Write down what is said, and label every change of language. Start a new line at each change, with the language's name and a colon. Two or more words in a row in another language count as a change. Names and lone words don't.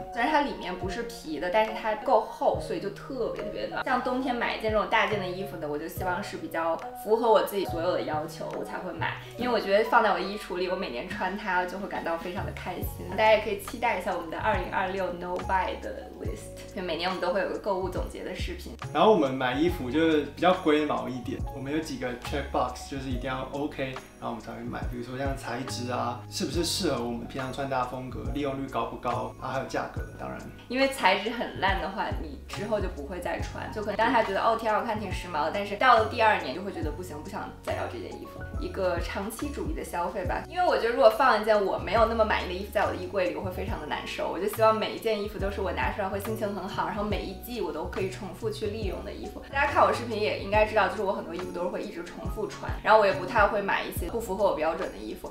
Chinese: 雖然它裡面不是皮的，但是它夠厚，所以就特別特別暖。像冬天買一件這種大件的衣服的，我就希望是比較符合我自己所有的要求，我才會買。因為我覺得放在我衣櫥裡，我每年穿它就會感到非常的開心。大家也可以期待一下我們的2026
English: No Buy
Chinese: 的 list， 就每年我們都會有個購物總結的視頻。然後我們買衣服就是比較龜毛一點，我們有幾個
English: check box，
Chinese: 就是一定要 OK，然後我們才會買。比如說像材質啊，是不是適合我們平常穿搭風格，利用率高不高啊，還有價格，當然。因為材質很爛的話，你之後就不會再穿，就可能當時還覺得哦挺好看挺時髦的，但是到了第2年就會覺得不行，不想再要這件衣服。一個長期主義的消費吧，因為我覺得如果放一件我沒有那麼滿意的衣服在我的衣櫃裡，我會非常的難受。我就希望每一件衣服都是我拿出來會心情很好，然後後每一季我都可以重複去利用的衣服。大家看我视频也应该知道，就是我很多衣服都是会一直重複穿，然后我也不太会买一些不符合我標準的衣服。